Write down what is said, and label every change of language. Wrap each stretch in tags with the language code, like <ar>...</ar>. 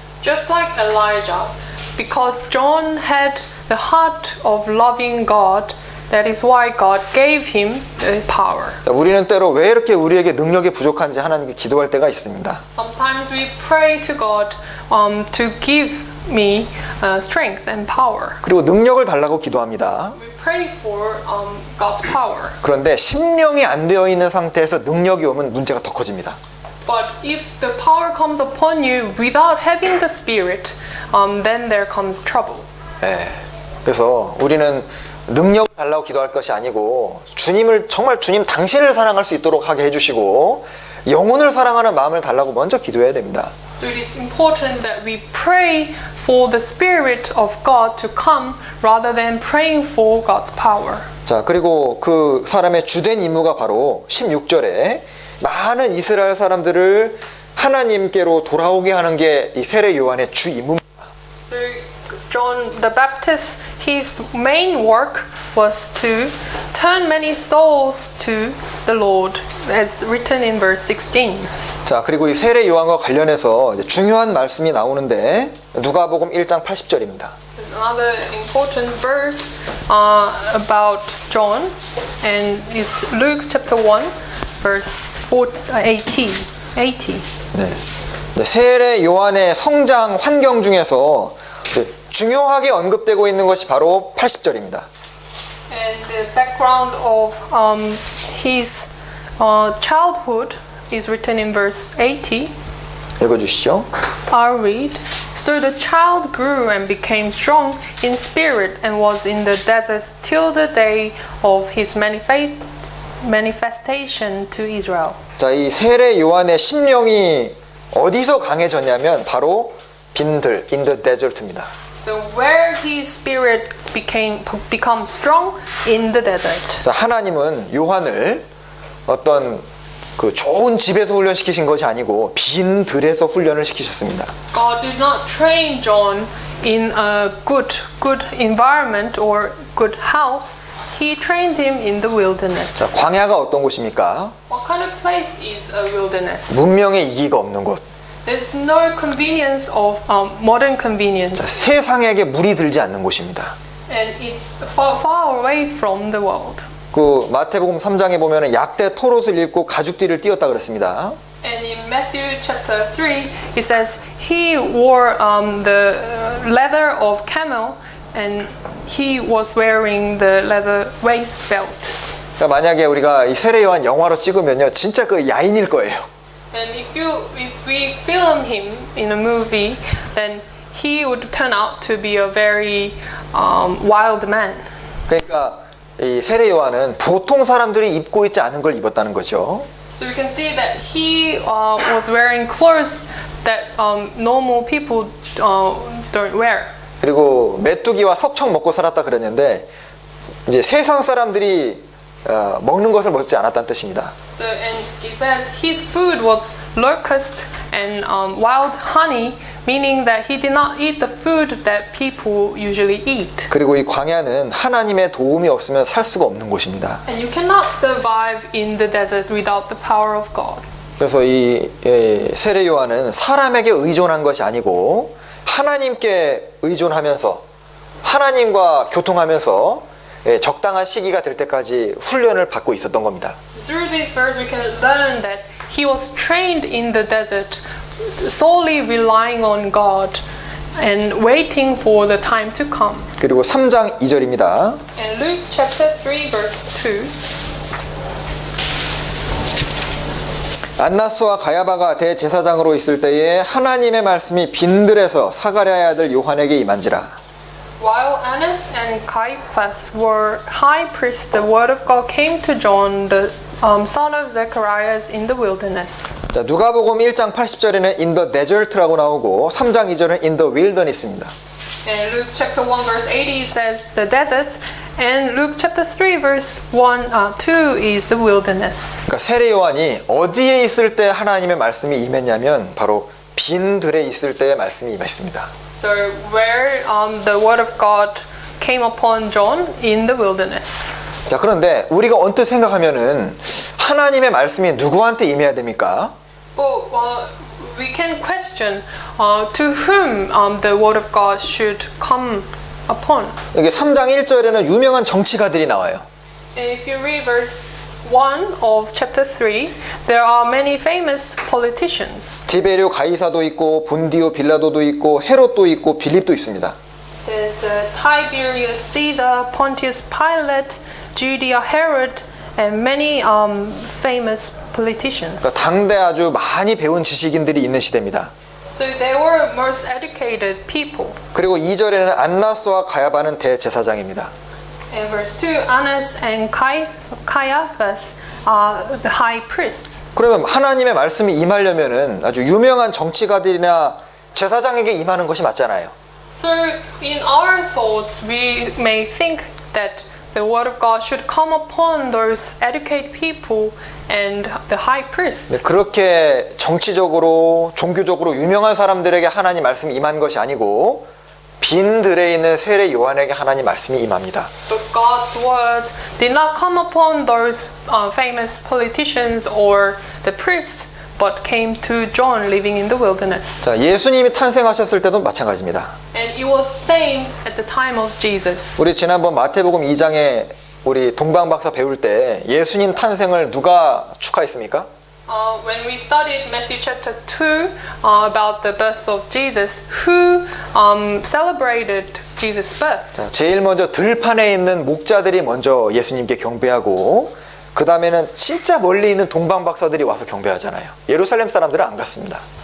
<en>Just like Elijah, because John had the heart of loving God, that is why God gave him the power.</en> <ko>자, 우리는 때로 왜 이렇게 우리에게 능력이 부족한지 하나님께 기도할 때가 있습니다.</ko> <en>Sometimes we pray to God to give me strength and power.</en> <ko>그리고 능력을 달라고 기도합니다.</ko> <en>We pray for God's power.</en> <ko>그런데 심령이 안 되어 있는 상태에서 능력이 오면 문제가 더 커집니다.</ko> <en>But if the power comes upon you without having the spirit, then there comes trouble.</en> <ko>네. 그래서 우리는 능력을 달라고 기도할 것이 아니고 주님을 정말 주님 당신을 사랑할 수 있도록 하게 해주시고 영혼을 사랑하는 마음을 달라고 먼저 기도해야 됩니다.</ko> <en>So it is important that we pray for the Spirit of God to come rather than praying for God's power.</en> <ko>자, 그리고 그 사람의 주된 임무가 바로 16절에 많은 이스라엘 사람들을 하나님께로 돌아오게 하는 게 이 세례 요한의 주 임무입니다.</ko> <en>So John the Baptist, his main work was to turn many souls to the Lord, as written in verse 16.</en> <ko>자, 그리고 이 세례 요한과 관련해서 이제 중요한 말씀이 나오는데 누가복음 1장 80절입니다.</ko> <en>There's another important verse about John, and it's Luke chapter 1, verse 80.</en> <ko>네. 세례 요한의 성장 환경 중에서 중요하게 언급되고 있는 것이 바로 80절입니다.</ko> <en>And the background of his childhood is written in verse 80.</en> <ko>읽어주시죠.</ko> <en>I'll read. So the child grew and became strong in spirit and was in the desert till the day of his manifestation to Israel.</en> <ko>자, 이 세례 요한의 심령이 어디서 강해졌냐면 바로 빈들,</ko> <en>in the desert</en> <ko>입니다.</ko> <en>So where his spirit becomes strong in the desert.</en> <ko>자, 하나님은 요한을 어떤 그 좋은 집에서 훈련시키신 것이 아니고 빈 들에서 훈련을 시키셨습니다.</ko> <en>God did not train John in a good environment or good house. He trained him in the wilderness.</en> <ko>자, 광야가 어떤 곳입니까?</ko> <en>What kind of place is a wilderness?</en> <ko>문명의 이기가 없는 곳.</ko> <en>There's no convenience of modern convenience,</en> <ko>세상에게 물이 들지 않는 곳입니다.</ko> <en>and it's far away from the world.</en> <ko>그 마태복음 3장에 보면은 약대 털옷을 입고 가죽띠를 띄었다 그랬습니다.</ko> <en>And in Matthew chapter 3, it says he wore the leather of camel, and he was wearing the leather waist belt.</en> <ko>그러니까 만약에 우리가 이 세례 요한 영화로 찍으면요, 진짜 그 야인일 거예요.</ko> <en>And if we film him in a movie, then he would turn out to be a very wild man.</en> <ko>그러니까 이 세례 요한은 보통 사람들이 입고 있지 않은 걸 입었다는 거죠.</ko> <en>So you can see that he was wearing clothes that normal people don't wear.</en> <ko>그리고 메뚜기와 석청 먹고 살았다 그랬는데 이제 세상 사람들이 먹는 것을 먹지 않았다는 뜻입니다.</ko> <en>So and it says his food was locust and wild honey, meaning that he did not eat the food that people usually eat.</en> <ko>그리고 이 광야는 하나님의 도움이 없으면 살 수가 없는 곳입니다.</ko> <en>And you cannot survive in the desert without the power of God.</en> <ko>그래서 이 세례 요한은 사람에게 의존한 것이 아니고 하나님께 의존하면서 하나님과 교통하면서 적당한 시기가 될 때까지 훈련을 받고 있었던 겁니다.</ko> <en>Through this verse we can learn that he was trained in the desert solely relying on God and waiting for the time to come.</en> <ko>그리고 3장 2절입니다.</ko> <en>And Luke chapter 3 verse 2.</en> <ko>안나스와 가야바가 대제사장으로 있을 때에 하나님의 말씀이 빈들에서 사가랴의 아들 요한에게 임한지라.</ko> <en>While Annas and Caiaphas were high priests, the word of God came to John, the son of Zacharias, in the wilderness.</en> <ko>자, 누가복음 1장 80절에는</ko> <en>in the desert</en> <ko>라고 나오고 3장 2절은</ko> <en>in the wilderness</en> <ko>입니다.</ko> <en>And Luke chapter 1 verse 80 says the desert, and Luke chapter 3 verse 2 is the wilderness.</en> <ko>그러니까 세례 요한이 어디에 있을 때 하나님의 말씀이 임했냐면 바로 빈 들에 있을 때의 말씀이 임했습니다.</ko> <en>So where the word of God came upon John in the wilderness.</en> <ko>자, 그런데 우리가 언뜻 생각하면은 하나님의 말씀이 누구한테 임해야 됩니까?</ko> <en>But we can question to whom the word of God should come upon.</en> <ko>여기 3장 1절에는 유명한 정치가들이 나와요.</ko> <en>And if you read verse 1 of chapter 3, there are many famous politicians.</en> <ko>디베리오 가이사도 있고 본디오 빌라도도 있고 헤롯도 있고 빌립도 있습니다.</ko> <en>There's the Tiberius Caesar, Pontius Pilate, Judea Herod, and many famous politicians.</en> <ko>그러니까 당대 아주 많이 배운 지식인들이 있는 시대입니다.</ko> <en>So they were most educated people.</en> <ko>그리고 2절에는 안나스와 가야바는 대제사장입니다.</ko> <en>In verse 2, Annas and Caiaphas are the high priests.</en> <ko>그러면 하나님의 말씀이 임하려면은 아주 유명한 정치가들이나 제사장에게 임하는 것이 맞잖아요.</ko> <en>So in our thoughts, we may think that the word of God should come upon those educated people and the high priests.</en> <ko>그렇게 정치적으로 종교적으로 유명한 사람들에게 하나님 말씀이 임한 것이 아니고 빈 들에 있는 세례 요한에게 하나님 말씀이 임합니다.</ko> <en>But God's words did not come upon those famous politicians or the priests, but came to John living in the wilderness.</en> <ko>자, 예수님이 탄생하셨을 때도 마찬가지입니다.</ko> <en>And it was same at the time of Jesus.</en> <ko>우리 지난번 마태복음 2장에 우리 동방 박사 배울 때 예수님 탄생을 누가 축하했습니까?</ko> <en>When we studied Matthew chapter 2 about the birth of Jesus, who celebrated Jesus' birth?</en> <ko>자, 제일 먼저 들판에 있는 목자들이 먼저 예수님께 경배하고 그 다음에는 진짜 멀리 있는 동방 박사들이 와서 경배하잖아요. 예루살렘 사람들은 안 갔습니다.</ko>